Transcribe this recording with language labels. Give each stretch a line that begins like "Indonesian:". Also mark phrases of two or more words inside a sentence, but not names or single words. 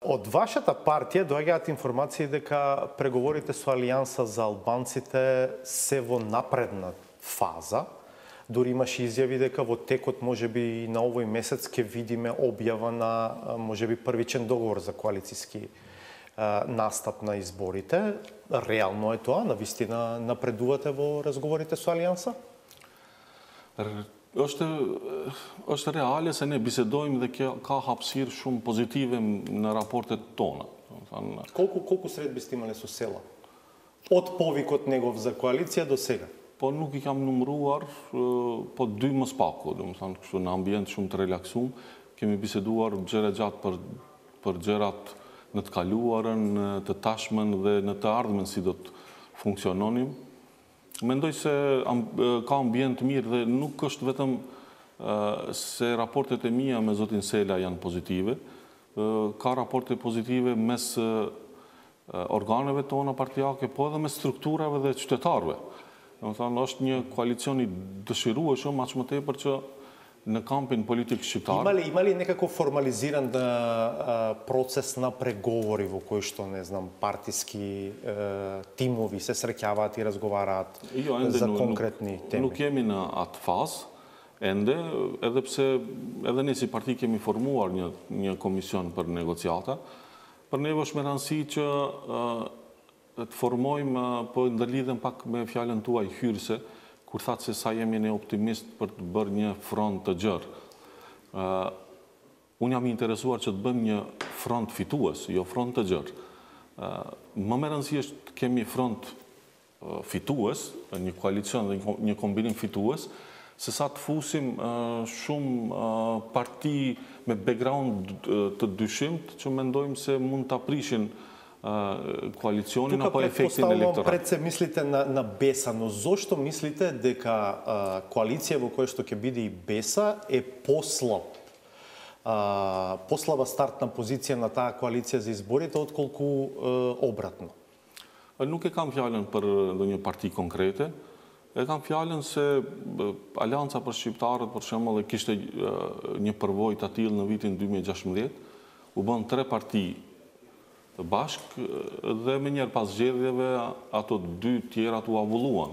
Macedonian: Од вашата партија доаѓаат информации дека преговорите со Алијанса за албанците се во напредна фаза. Дори имаше изјави дека во текот можеби на овој месец ќе видиме објава на можеби првичен договор за коалициски настап на изборите. Реално е тоа? Навистина напредувате во разговорите со Алијанса?
Albanian: Është reale se ne bisedojmë dhe ka hapësirë shumë pozitive në raportet tona.
Macedonian: Колку средби сте имале со села? Од повикот негов за коалиција до сега?
Albanian: Po nuk I kam numëruar, po 2 më spaku, domethënë kështu në ambient shumë të relaksuar, kemi biseduar gjëra gjatë për gjërat në të kaluarën, në të tashmen dhe në të ardhmen si do të funksiononim. Mendoj se ka ambient mirë dhe nuk është vetëm se raportet e mia me zotin Sela janë pozitive, ka raporte pozitive mes organeve tona partijake, po edhe me strukturave dhe qytetarëve. Domethënë është një koalicion I dëshirueshëm, aq më tepër që në kampin politik shqiptar.
Macedonian: Има ли некако формализиран процес на преговори во кој што, не знам, партиски тимови се среќаваат и разговараат за конкретни теми?
Albanian: Nuk jemi në atë fazë, ende, edhe pse edhe ne si parti kemi formuar një komision për negociata, për neve është me rëndësi që të formojmë, po ndërlidhem pak me fjalën tuaj hyrëse, kur thatë se sa jemi ne optimist për të bërë një front të gjerë. Unë jam I interesuar që të bëjmë një front fitues, jo front të gjerë. Më me rëndësi është të kemi front fitues, një koalicion dhe një kombinim fitues, se sa të fusim shumë parti me background të dyshimt që mendojmë se mund të aprishin
Macedonian: коалициони на по-ефектен електорат. Пред се мислите на БЕСА, но зошто мислите дека коалиција во која што ќе биде И БЕСА е послаба стартна позиција на таа коалиција за изборите отколку обратно?
Albanian: Nuk e kam fjalën për ndonjë parti konkrete. E kam fjalën se Alianca për shqiptarët për shembull kishte një përvojë të tillë në vitin 2016, u bën 3 parti bashk dhe me njerë pas zgjedhjeve ato 2 tjerat u avulluan.